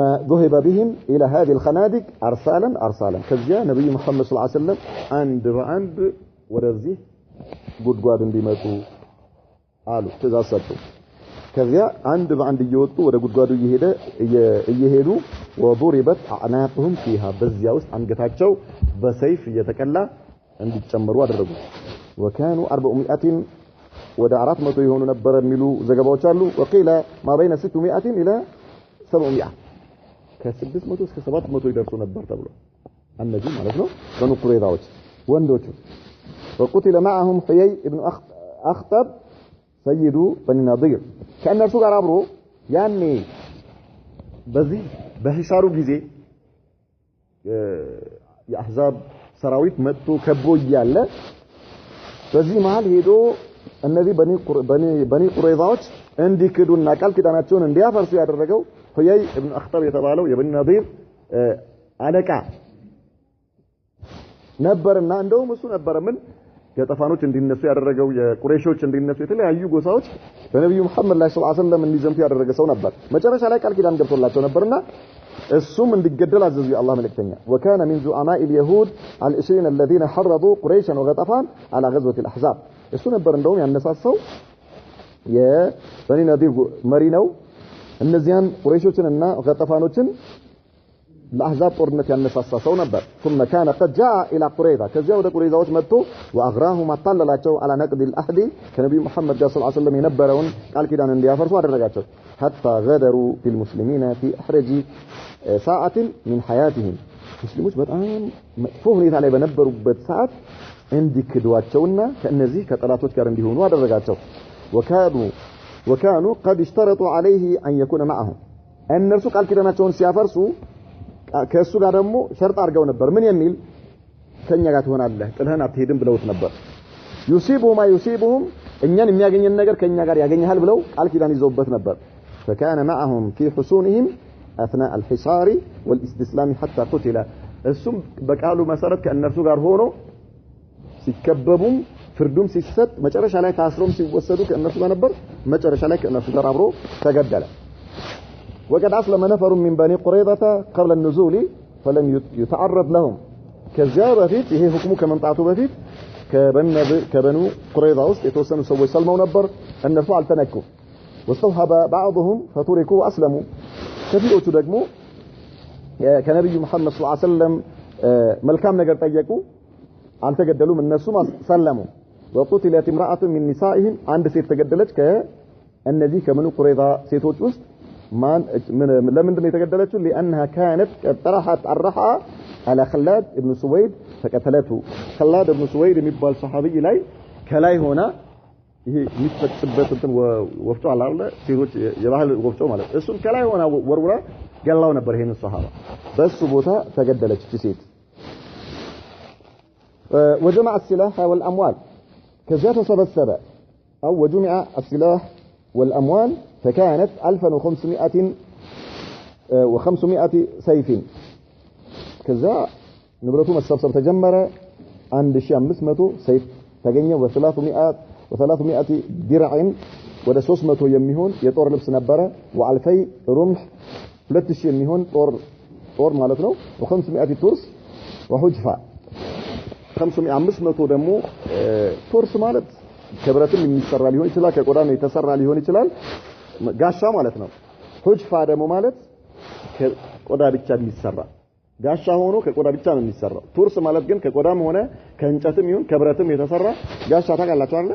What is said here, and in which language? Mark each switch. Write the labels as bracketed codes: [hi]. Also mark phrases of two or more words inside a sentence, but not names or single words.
[ar] ذهب بهم الى هذه الخنادق ارسالا [am] ከዚያ ነብዩ መሐመድ ሰለላሁ ዐለይሂ ወሰለም አንድ በአንድ ወደዚህ ጉድጓድ እንዲመጡ አሉ ትእዛዝ ሰጡ ከዚያ አንድ በአንድ እየወጡ ወደ ጉድጓዱ እየሄዱ [ar] وضربت اعناقهم فيها [am] በዚያ ውስጥ አንገታቸው በሰይፍ እየተቀላ እንዲጨመሩ አደረጉ [ar] وكانوا 400 [am] ወደ 400 የሆኑ ነበር የሚሉ ዘገባዎች አሉ [ar] وقيل ما بين 600 الى 700 [am] ከ600 እስከ 700 ይደርሱ ነበር ተብሎ እነዚህ ማለት ነው በኑ ቁረይዛዎች ወንዶቹ [ar] وقتل معهم حيي ابن اخطب سيد بني نضير [am] ከእነርሱ ጋር አብሮ ያኔ በዚህ በሂሳሩ ጊዜ የአህዛብ ሰራዊት መጥቶ ከቦ ይያለ በዚህ መሃል ሄዶ እነዚህ በኒ ቁረይዛዎች እንዲክዱና ቃል ኪዳናቸውን እንዲያፈርሱ ያደረገው ሁያይ ኢብኑ አኽጠብ የተባለው የበኒ ነዲር አለቃ ነበርና እንደውም እሱ ነበር ምን የጠፋኖች እንዲነሱ ያደረገው የቁረይሾች እንዲነሱ የተለያዩ ጎሳዎች በነብዩ መሐመድ ላይ ሰለላሁ ዐለይሂ ወሰለም እንዲዘምቱ ያደረገ ሰው ነበር። መጨረሻ ላይ ቃል ኪዳን ገብቶላቸው ነበርና እሱም እንዲገደል አዘዙ የአላህ መልእክተኛ። [ar] وكان من زعماء اليهود ال20 الذين حرضوا قريشا وغطفان على غزوة الأحزاب [am] እሱ ነበር እንደውም ያነሳሳው የበኒ ነዲር መሪ ነው። እነዚያን ቁረይሾችንና ገጠፋኖችን ለአህዛብ ጦርነት ያነሳሳ ሰው ነበር። [ar] ثم كان قد جاء الى قريظه [am] ከዚያ ወደ ቁረይዛዎች መጥቶ واغراهم አጣለላቸው [ar] على نقض العهد [am] ከነብዩ መሐመድ ጋር ሰለላሁ ዐለይሂ ወሰለም የነበረውን ቃል ኪዳን እንዲያፈርሱ አደረጋቸው። [ar] حتى غدروا بالمسلمين في احرج ساعه من حياتهم [am] ሙስሊሞች በጣም መጥፎ ሁኔታ ላይ በነበሩበት ሰዓት እንዲክዷቸውና ከነዚህ ከጠላቶች ጋር እንዲሆኑ አደረጋቸው። [ar] وكانوا قد اشترطوا عليه ان يكون معهم [am] እነርሱ ቃል ኪዳናቸውን ሲያፈርሱ ከሱ ጋር ደግሞ ሸርጥ አድርገው ነበር። ምን የሚል ከኛ ጋር ትሆናለህ ጥልህን አትሄድም ብለውት ነበር። [ar] يصيبوا ما يصيبهم [am] እኛን የሚያገኘን ነገር ከኛ ጋር ያገኛል ብለው ቃል ኪዳን ይዘውበት ነበር። [ar] فكان معهم في حصونهم اثناء الحصار والاستسلام حتى قتل [am] እሱም በቃሉ መሰረት ከእነርሱ ጋር ሆኖ ሲከበቡም ፍርዱም ሲሰጥ መጨረሻ ላይ ታስሮም ሲወሰዱ ከእነርሱ ጋር ነበር። መጨረሻ ላይ ከእነርሱ ጋር አብሮ ተገደለ። [ar] وقد أسلم نفر من بني قريظة قبل النزول فلم يتعرض لهم [am] ከዚያ በፊት ይሄ ሁክሙ ከመምጣቱ በፊት ከበኑ ቁረይዛ ውስጥ የተወሰኑ ሰዎች ሰልመው ነበር። እነርሱ አልተነኩም። [ar] واستوهب بعضهم فتركوا واسلموا [am] ከፊሎቹ ደግሞ ከነብዩ መሐመድ ሰለላሁ ዐለይሂ ወሰለም መልካም ነገር ጠየቁ አልተገደሉም። እነሱም ሰለሙ። [ar] وقتلت امرأة من نسائهم [am] አንድ ሴት ተገደለች ከእነዚህ ከበኑ ቁረይዛ ሴቶች ውስጥ ለምንድን ነው የተገደለችው? [ar] لأنها كانت طرحت الرحى على خلاد ابن سويد فقتلته [am] خلاد ابن سويد የሚባል ሰሃቢ ላይ ከላይ ሆና ይሄ የሚፈጽበት እንትን ወፍጮ አለ አይደል? ሴቶች የባህል ወፍጮ ማለት እሱን ከላይ ሆና ወርውራ ገላው ነበር። ይሄን ሰሃባ በሱ ቦታ ተገደለች እቺ ሴት። [ar] وجمع السلاح والأموال كذا تسبسب أو وجمع السلاح والأموال فكانت 1500 سيف كذا [am] ንብረቱ መሰብሰብ ተጀመረ። 1500 ሰይፍ ተገኘ። و300 درع ወደ 300 የሚሆን የጦር ልብስ ነበረ። [ar] وعلفي رمح [am] 2000 የሚሆን ጦር ማለት ነው። [ar] و500 ترس وحجفة [am] 500 ደግሞ ቱርስ ማለት ከብረትም የሚሰራ ሊሆን ይችላል፣ ከቆዳም የተሰራ ሊሆን ይችላል፣ ጋሻ ማለት ነው። ሁጅፋ ደግሞ ማለት ከቆዳ ብቻ የሚሰራ ጋሻ ሆኖ ከቆዳ ብቻ ነው የሚሰራው። ቱርስ ማለት ግን ከቆዳም ሆነ ከእንጨትም ይሁን ከብረትም የተሰራ ጋሻ ታውቃላችሁ አይደል?